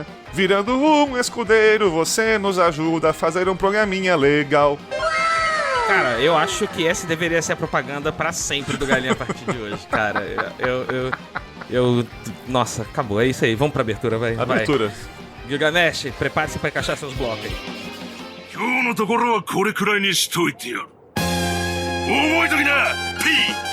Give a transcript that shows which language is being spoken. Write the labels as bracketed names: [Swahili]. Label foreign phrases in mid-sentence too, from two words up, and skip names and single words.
[Portuguese] Virando um escudeiro, você nos ajuda a fazer um programinha legal. Cara, eu acho que essa deveria ser a propaganda pra sempre do Galinha a partir de hoje, cara. Nossa, acabou, é isso aí. Vamos pra abertura, vai. Abertura. Gilgamesh, prepare-se pra encaixar seus blocos aí. [Japanese] 今日のところはこれくらいにしといてやる。覚えときな、P！